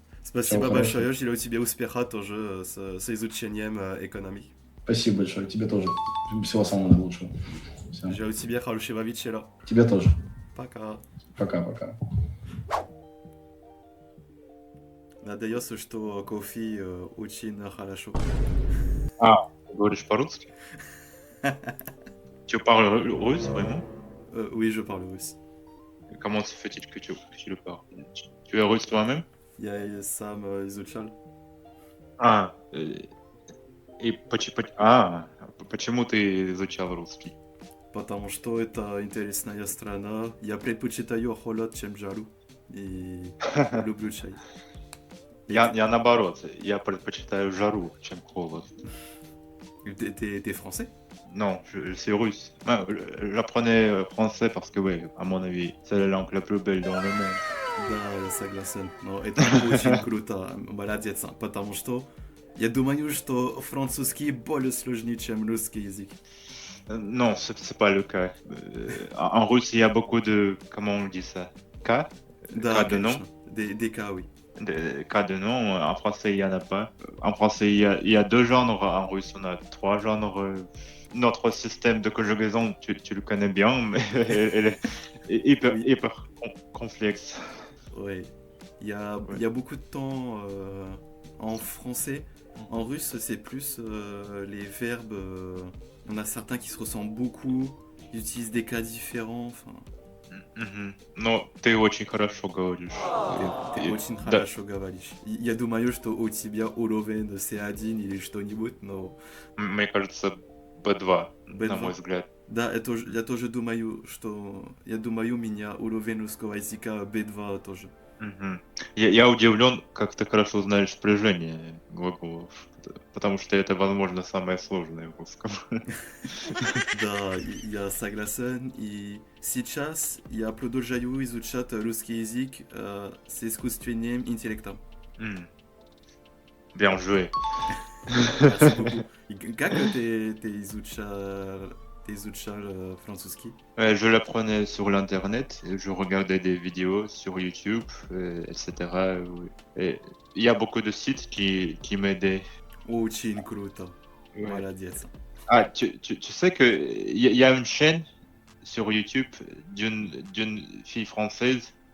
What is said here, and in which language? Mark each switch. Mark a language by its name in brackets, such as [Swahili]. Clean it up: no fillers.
[Russian] Спасибо большое, желаю тебе успеха тоже с изучением экономии. Спасибо большое, тебе тоже. Всего самого наилучшего. Желаю тебе хорошего вечера. Тебе тоже. Пока. Пока. Надеюсь, что кофе очень хорошо. Ты говоришь по-русски? [French] Tu parles russe, vraiment? Oui, je parle russe. Comment se fait-il que tu le parles? Tu es russe toi-même? [Russian] Я сам изучал. А, и почему ты изучал русский? Потому что это интересная страна. Я предпочитаю холод, чем жару. И люблю чай. И Я наоборот, я предпочитаю жару, чем холод. [French] T'es français? Non, je suis russe. Ah, j'apprenais français parce que, ouais, à mon avis, c'est la langue la plus belle dans le monde. [Russian] Да, я согласен. Но это очень круто. Молодец. Потому что я думаю, что французский более сложный, чем русский язык. [French] Non, c'est pas le cas. En russe, il y a beaucoup de... Comment on dit ça? Cas? [Russian] Да, [French] Cas de nom? [Russian] конечно. [French] Des cas, oui. Cas de nom. En français, il y en a pas. En français, il y a deux genres. En russe, on a trois genres. Notre système de conjugaison, tu le connais bien, mais elle est Oui. hyper complexe. Ouais. Ouais. Il y a beaucoup de temps en français. En russe, c'est plus les verbes. On a certains qui se ressemblent beaucoup. Ils utilisent des cas différents. Enfin, Мгм. [Russian] Но ты очень хорошо говоришь. ты очень Да, хорошо говоришь. Я думаю, что у тебя уровень C1 или что-нибудь, но мне кажется, B2, на мой взгляд. Да, я тоже думаю, что... Я думаю, у меня уровень русского языка B2 тоже. Мгм. Я удивлен, как ты хорошо знаешь спряжение глаголов, потому что это, возможно, самое сложное в русском. Да, я согласен. И сейчас я продолжаю изучать русский язык с искусственным интеллектом. [French] М. Bien joué. Merci beaucoup. [Russian] И как ты изучал французский? [French] Je l'apprenais sur l'internet, et je regardais des vidéos sur YouTube, etc. Oui. Et il y a beaucoup de sites qui m'aidaient. [Russian] Очень круто. [French] Ouais. [Russian] Молодец. [French] Ah, tu sais que il y a une chaîne sur YouTube d'une fille française